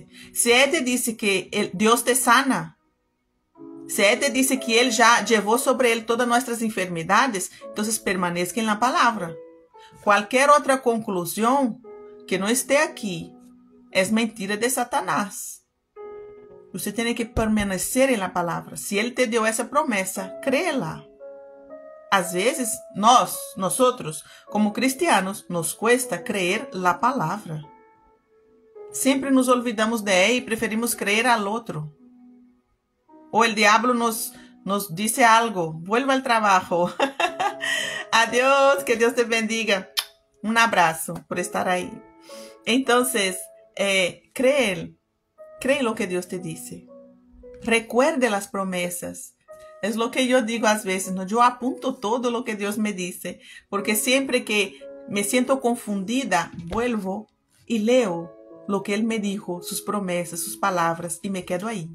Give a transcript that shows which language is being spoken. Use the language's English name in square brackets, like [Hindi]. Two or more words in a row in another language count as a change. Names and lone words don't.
[Spanish] Si ella te dice que Dios te sana, si ella te dice que Él ya llevó sobre Él todas nuestras enfermedades, entonces permanezca en la palabra. Cualquier otra conclusión que no esté aquí es mentira de Satanás. [Portuguese] Você tem que permanecer em la palavra. Se ele te deu essa promessa, créela. Às vezes, nós [Spanish] como cristianos, nos cuesta creer la palavra. Sempre nos olvidamos de ela e preferimos creer al outro. [Portuguese] Ou o diabo [Spanish] nos dice algo, vuelva al trabajo. [Portuguese] Adiós, que Deus te bendiga. Um abraço por estar aí. [Spanish] Entonces, cree lo que Dios te dice. Recuerde las promesas. Es lo que yo digo a veces, ¿no? Yo apunto todo lo que Dios me dice, porque siempre que me siento confundida, vuelvo y leo lo que Él me dijo, sus promesas, sus palabras, y me quedo ahí.